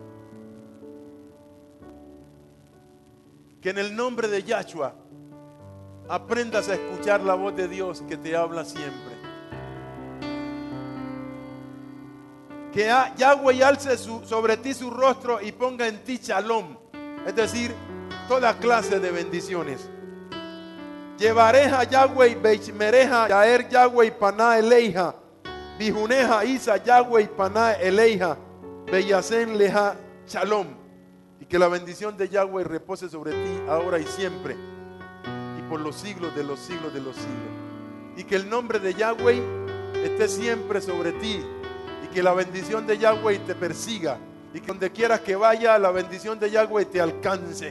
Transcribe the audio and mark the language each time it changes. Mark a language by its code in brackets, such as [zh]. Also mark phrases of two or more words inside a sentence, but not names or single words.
[es] Que en el nombre de Yahshua aprendas a escuchar la voz de Dios que te habla siempre. Que Yahweh alce sobre ti su rostro y ponga en ti shalom, es decir, toda clase de bendiciones. [he] יברכך יהוה וישמרך יאר יהוה פניו אליך ויחנך ישא יהוה פניו אליך וישם לך שלום. [es] Y que la bendición de Yahweh repose sobre ti ahora y siempre y por los siglos de los siglos de los siglos. Y que el nombre de Yahweh esté siempre sobre ti y que la bendición de Yahweh te persiga y que donde quieras que vaya la bendición de Yahweh te alcance.